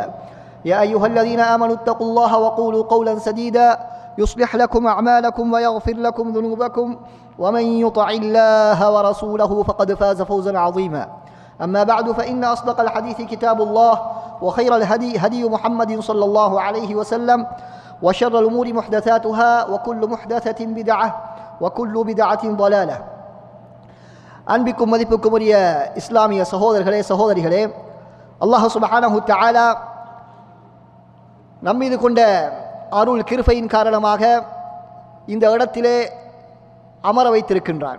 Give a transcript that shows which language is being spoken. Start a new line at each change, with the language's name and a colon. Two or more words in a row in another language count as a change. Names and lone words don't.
Arabic: يا أيها الذين آمنوا اتقوا الله وقولوا قولا سديدا يصلح لكم أعمالكم ويغفر لكم ذنوبكم ومن يطع الله ورسوله فقد فاز فوزا عظيما. أما بعد فإن أصدق الحديث كتاب الله وخير الهدي هدي محمد صلى الله عليه وسلم وشر الأمور محدثاتها وكل محدثة بدعة وكل بدعة ضلالة.
Tamil: அன்பிக்கும் மதிப்புக்கும் உரிய இஸ்லாமிய சகோதரர்களே சகோதரிகளே,
Arabic: الله سبحانه تعالى
Tamil: நம்மீது கொண்ட அருள் கிருபையின் காரணமாக இந்த இடத்திலே அமர வைத்திருக்கின்றான்.